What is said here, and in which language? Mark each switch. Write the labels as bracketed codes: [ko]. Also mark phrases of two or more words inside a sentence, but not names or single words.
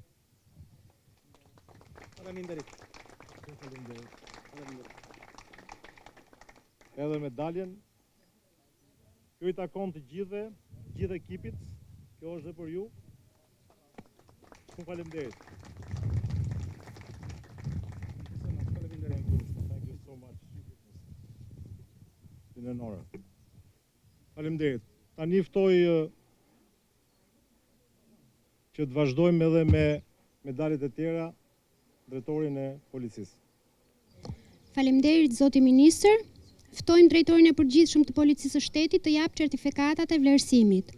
[sq] Edhe medaljen, kjo i takon të gjithë ekipit, kjo është dhe për ju. Shumë faleminderit. [en] Thank you so much. It's been an honor. [sq] Faleminderit. Tani ftoj që të vazhdojmë edhe me medaljet e tjera drejtorin e Policisë. Faleminderit zoti ministër. Ftojmë drejtorin e përgjithshëm të Policisë së Shtetit të japë certifikatat e vlerësimit.